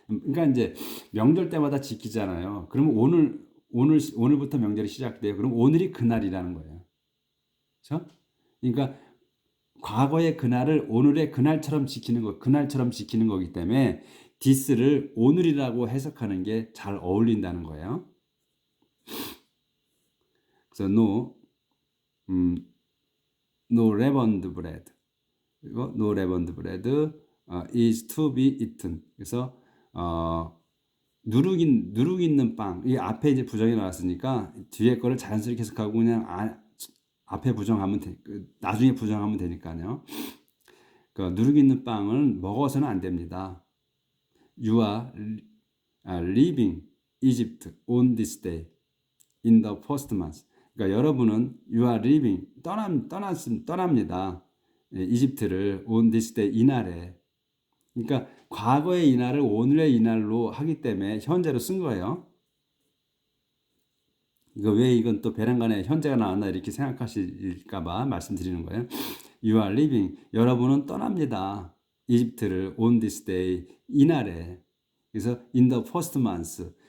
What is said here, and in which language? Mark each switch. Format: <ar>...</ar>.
<ko>그러니까 이제 명절 때마다 지키잖아요. 그러면 오늘부터 명절이 시작돼요. 그럼 오늘이 그날이라는 거예요. 그렇죠? 그러니까 과거의 그날을 오늘의 그날처럼 지키는 거기 때문에 this를 오늘이라고 해석하는 게 잘 어울린다는 거예요. 그래서</ko> <en>no leavened bread. 그리고 no leavened bread is to be eaten.</en> <ko>그래서 누룩 있는 빵. 이 앞에 이제 부정이 나왔으니까 뒤에 거를 자연스럽게 해석하고 그냥 앞에 부정하면 나중에 부정하면 되니까요. 그 누룩 있는 빵을 먹어서는 안 됩니다.</ko> <en>You are leaving Egypt on this day in the first month.</en> <ko>그러니까 여러분은</ko> <en>you are leaving</en> <ko>떠납니다. 이집트를</ko> <en>on this day</en> <ko>이 날에. 그러니까 과거의 이 날을 오늘의 이 날로 하기 때문에 현재로 쓴 거예요. 이거 왜 이건 또 베란간에 현재가 나왔나 이렇게 생각하실까봐 말씀드리는 거예요.</ko> <en>You are leaving.</en> <ko>여러분은 떠납니다. 이집트를</ko> <en>on this day</en> <ko>이 날에. 그래서</ko> <en>in the first month.</en>